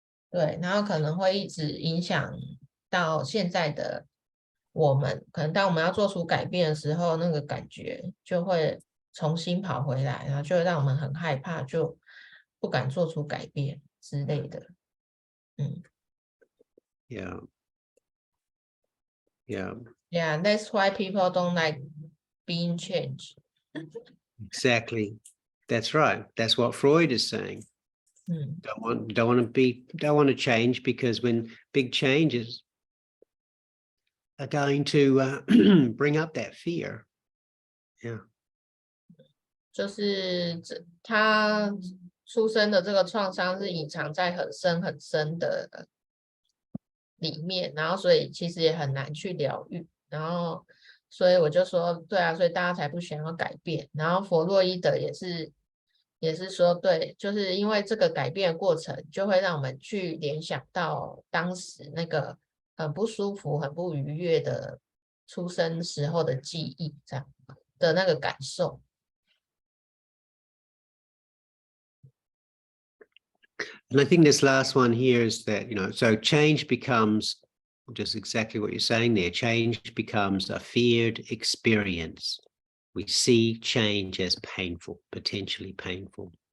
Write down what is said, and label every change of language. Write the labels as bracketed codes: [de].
[zh] 对，然后可能会一直影响到现在的我们。可能当我们要做出改变的时候，那个感觉就会重新跑回来，然后就会让我们很害怕，就不敢做出改变之类的。 [en] Yeah. Yeah. Yeah, that's why people don't like being changed. Exactly. That's right. That's what Freud is saying. Don't want to change, because when big changes are going to bring up that fear. Yeah. [zh] 就是他出生的这个创伤是隐藏在很深很深的里面，然后所以其实也很难去疗愈，然后所以我就说对啊，所以大家才不想要改变。然后弗洛伊德也是说对，就是因为这个改变的过程就会让我们去联想到当时那个很不舒服很不愉悦的出生时候的记忆，这样的那个感受。 [en] And I think this last one here is that, so change becomes just exactly what you're saying there. Change becomes a feared experience. We see change as painful, potentially painful.